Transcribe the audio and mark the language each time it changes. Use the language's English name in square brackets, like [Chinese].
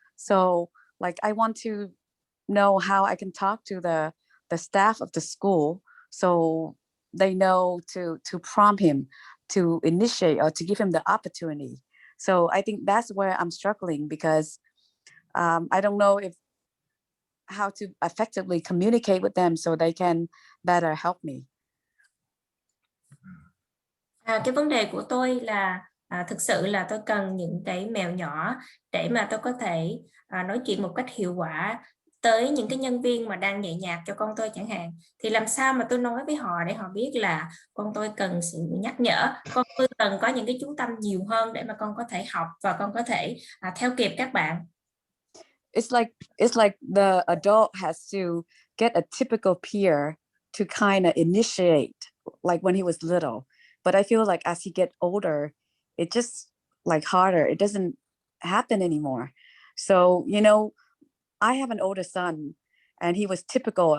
[English] So like I want to know how I can talk to the staff of the school so they know to prompt him, to initiate or to give him the opportunity. So I think that's where I'm struggling, because I don't know how to effectively communicate with them so they can better help me. [Vietnamese] Cái vấn đề của tôi là thực sự là tôi cần những cái mẹo nhỏ để mà tôi có thể nói chuyện một cách hiệu quả tới những cái nhân viên mà đang dạy nhạc cho con tôi chẳng hạn. Thì làm sao mà tôi nói với họ để họ biết là con tôi cần sự nhắc nhở, con tôi cần có những cái chú tâm nhiều hơn để mà con có thể học và con có thể theo kịp các bạn. [English] It's like the adult has to get a typical peer to kind of initiate, like when he was little. But I feel like as he gets older, it just like harder. It doesn't happen anymore. So, you know, I have an older son, and he was typical.